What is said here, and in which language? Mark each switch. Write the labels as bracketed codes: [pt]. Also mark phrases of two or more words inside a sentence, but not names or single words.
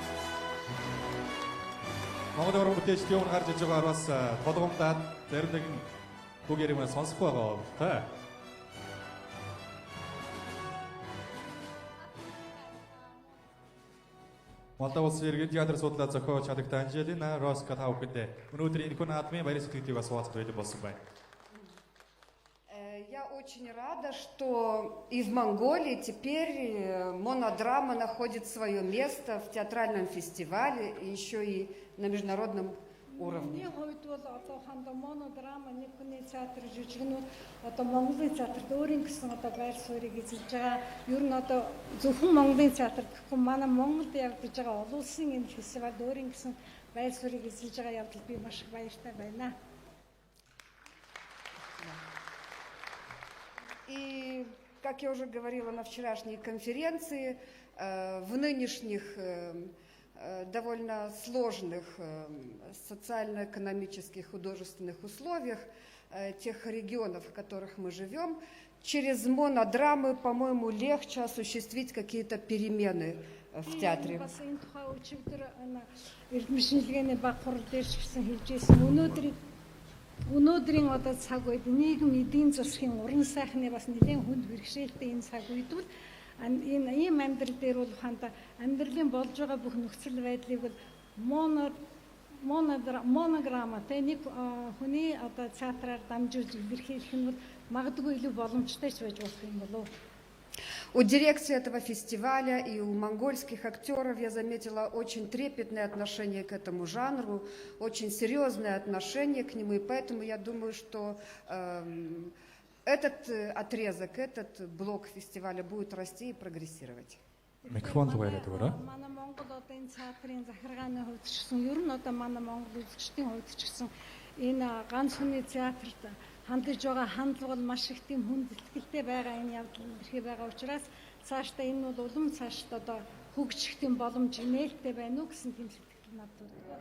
[mn] Монгол уран бүтээлчдийн өмнө гарч иж байгаагаар бас толгомдаад зарим нэгэн үг яригмаа сонсох байгаа та. Молдов улсын иргэн театр судлаа зохиож чадагт Анжелина Роска та бүхэндээ өнөөдөр энэ хүн наадмын баярын сэтгэлийг бас хуваалцах бэлэн болсон байна. [ru] Я очень рада, что и в Монголии теперь монодрама находит свое место в театральном фестивале, еще и на международном уровне. [mn] Монодрама нэг хүний театр жүжигнүүд одоо Монголын театрт өөрийн гэсэн одоо байр суурийг эзэлж байгаа. Ер нь одоо зөвхөн Монголын театр гэхгүй манай Монголд явагдаж байгаа олон улсын энэ фестивальд өөрийн гэсэн байр суурийг эзэлж байгаа явдал би маш их баяртай байна. [ru] И, как я уже говорила на вчерашней конференции, в нынешних довольно сложных социально-экономических художественных условиях тех регионов, в которых мы живем, через монодрамы, по-моему, легче осуществить какие-то перемены в театре. [mn] Өнөөдрийн одоо цаг үед нийгэм эдийн засгийн уран сайхны бас нэлээд хүнд бэрхшээлтэй энэ цаг үед бол энэ ийм амьдрал дээр бол ханда амьдралын болж байгаа бүх нөхцөл байдлыг бол монограмматай нэг хүний одоо театраар дамжуулж илэрхийлэх нь бол магадгүй илүү боломжтой ч байж болох юм болов. [ru] У дирекции этого фестиваля и у монгольских актеров я заметила очень трепетное отношение к этому жанру, очень серьезное отношение к нему, и поэтому я думаю, что этот отрезок, этот блок фестиваля будет расти и прогрессировать. [mn] Микрофон тугаараа дуурай. Манай Монгол одоо энэ театрын захиргааны хувьд ч гэсэн ер нь одоо манай Монгол үзэгчдийн хувьд ч гэсэн энэ ганц хүний театрт хандж байгаа хандлага бол маш их тийм хүнд итгэлтэй байгаа энэ явдал бэрхий байгаа учраас цаашдаа энэ бол улам цаашдаа одоо хөгжих тийм боломж нээлттэй байна уу гэсэн тийм сэтгэл надад байна.